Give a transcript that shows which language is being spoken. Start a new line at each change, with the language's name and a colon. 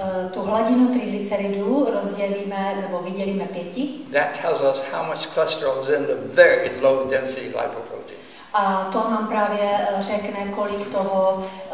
Czech: Tu hladinu triglyceridů rozdělíme nebo vydělíme 5.
English: That tells us how much cholesterol is in the very low density lipoprotein.
Czech: A to nám právě řekne, kolik toho